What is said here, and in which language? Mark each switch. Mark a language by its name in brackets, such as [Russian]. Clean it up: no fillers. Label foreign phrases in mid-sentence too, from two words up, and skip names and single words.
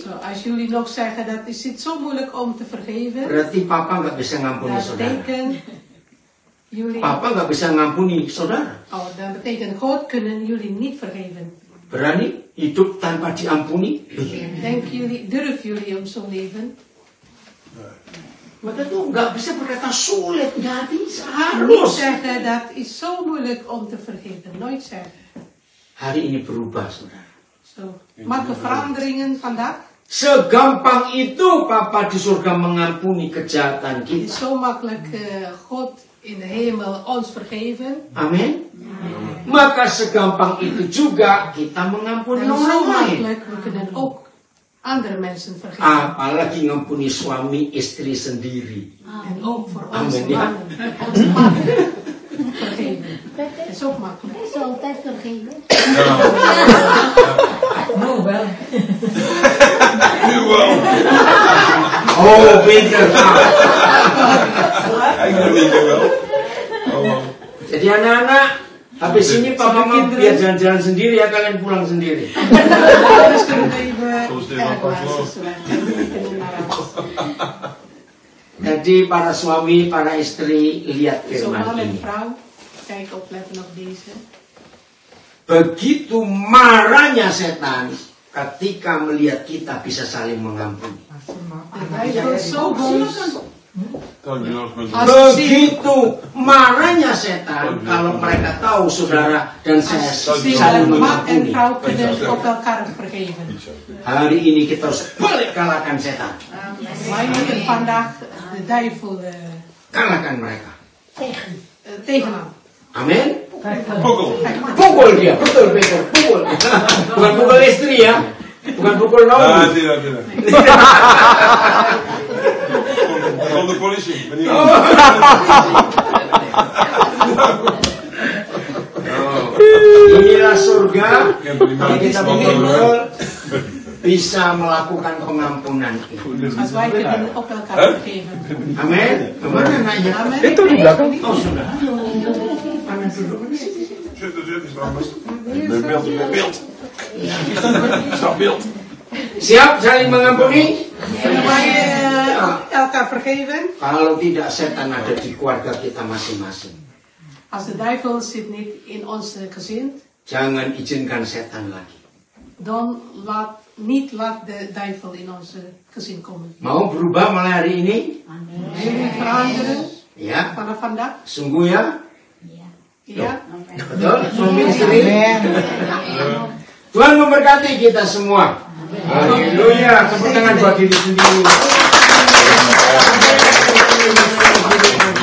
[Dutch] Zo, als jullie nog zeggen dat is het zo moeilijk om te vergeven, [Indonesian] berarti Papa nggak bisa ngampuni dan saudara. [Dutch] betekent jullie, [Indonesian] Papa nggak bisa ngampuni saudara. [Dutch] dan betekent God kunnen jullie niet vergeven. [Indonesian] Berani hidup tanpa diampuni? [Dutch] Durf jullie om zo leven? [Indonesian] Maka itu nggak bisa berkata sulit, nggak bisa, [Dutch] Niet [Indonesian] harus. [Dutch] zeggen dat is zo moeilijk om te vergeven. Nooit zeggen. [Indonesian] Hari ini berubah saudara. [Dutch] Zo. Maken veranderingen vandaag. [Indonesian] Segampang itu Papa di surga mengampuni kejahatan [Dutch] Het is [Indonesian] kita. [Dutch] zo makkelijk God in de hemel ons vergeven. [Indonesian] Amin. Maka segampang itu juga kita mengampuni [Dutch] En zo [Indonesian] orang lain. [Dutch] makkelijk, we kunnen ook andere mensen vergeven. [Indonesian] Apalagi ngampuni suami istri sendiri. [Dutch] En ook voor onze Amen, ja. mannen. Onze mannen vergeven. Dat is ook makkelijk. Hij is altijd vergeven. Nu wel. Oh, beter. Ik ben niet wel. [Indonesian] Jadi anak-anak, habis ini Papa mau biar jalan-jalan sendiri ya, kalian pulang sendiri. [Dutch] Dus kunnen we even erglazen [Indonesian] Jadi para suami, para istri, lihat [Dutch] Zo [Indonesian] firman [Dutch] man en [Indonesian] ini. [Dutch] vrouw, kijk opletten op deze. [Indonesian] Begitu marahnya setan ketika melihat kita bisa saling mengampuni. [Dutch] Hij wordt zo boos. [Indonesian] Begitu marahnya setan kalau mereka tahu saudara dan saya saling [Dutch] Man en [Indonesian] mengampuni. [Dutch] vrouw kunnen op elkaar vergeven. [Indonesian] Hari ini kita harus balik kalahkan setan. [Dutch] Wij moeten vandaag de duivel [Indonesian] Kalahkan mereka. [Dutch] tegenaan. [Indonesian] Amin. Pukul. Pukul dia, betul Peter, pukul. Bukan pukul istri ya, bukan pukul Ah, Naomi. tidak, tidak. [Dutch] Van de politie. Ben niet [Indonesian] Inilah surga kalau kita betul bisa melakukan pengampunan. [Dutch] Als wij kunnen op elkaar vergeven. [Indonesian] Amin. Kemana anaknya? [Dutch] Amen. [Indonesian] Itu di belakang. Oh sudah. [Dutch] Zit, is wel best. Beeld. Stap beeld. [Indonesian] Siap saling mengampuni? [Dutch] Kunnen wij elkaar vergeven? [Indonesian] Kalau tidak setan ada di keluarga kita masing-masing. [Dutch] Als de duivel zit niet in ons gezin, [Indonesian] Jangan izinkan setan lagi. [Dutch] dan laat de duivel in ons gezin komen. [Indonesian] Mau berubah mulai hari ini? [Dutch] Jullie veranderen. [Indonesian] Ya. [Dutch] Vanaf vandaag. [Indonesian] Sungguh ya. Iya. Betul. Suami istri. Tuhan memberkati kita semua. Haleluya. Tepuk tangan buat diri sendiri.